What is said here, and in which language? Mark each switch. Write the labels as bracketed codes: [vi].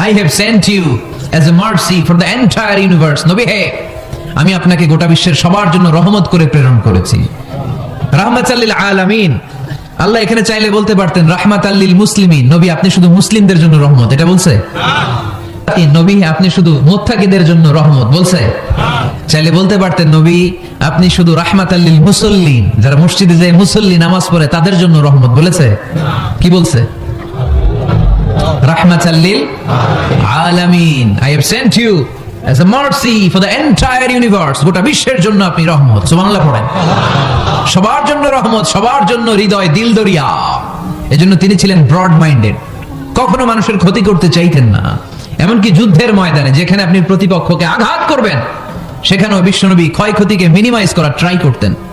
[en] I have sent you as a mercy for the entire universe. [bn] নবী হে, আমি আপনাকে গোটা বিশ্বের সবার জন্য রহমত করে প্রেরণ করেছি। [ar] রাহমাতাল লিল আলামিন। [bn] আল্লাহ এখানে চাইলে বলতে পারতেন [ar] রাহমাতাল লিল মুসলিমিন, [bn] নবী আপনি শুধু মুসলিমদের জন্য রহমত, এটা বলছে? নবী আপনি শুধু মুত্তাকিদের জন্য রহমত, বলছে? চাইলে বলতে পারতেন নবী আপনি শুধু [ar] রাহমাতাল লিল মুসাল্লিন, [bn] যারা মসজিদে যায় মুসল্লি নামাজ পড়ে তাদের জন্য রহমত, বলেছে? কি বলছে? [ar] রাহমাতাল লিল আলামিন। [en] I have sent you as a mercy for the entire universe. [bn] গোটা বিশ্বের জন্য আপনি রহমত। সুবহানাল্লাহ পড়েন। সবার জন্য রহমত, সবার জন্য হৃদয় দিল দরিয়া। এজন্য তিনি ছিলেন [en] broad minded, [bn] কখনো মানুষের ক্ষতি করতে চাইতেন না। এমনকি যুদ্ধের ময়দানে যেখানে আপনি প্রতিপক্ষকে আঘাত করবেন সেখানেও বিশ্বনবী ক্ষয়ক্ষতিকে মিনিমাইজ করার ট্রাই করতেন।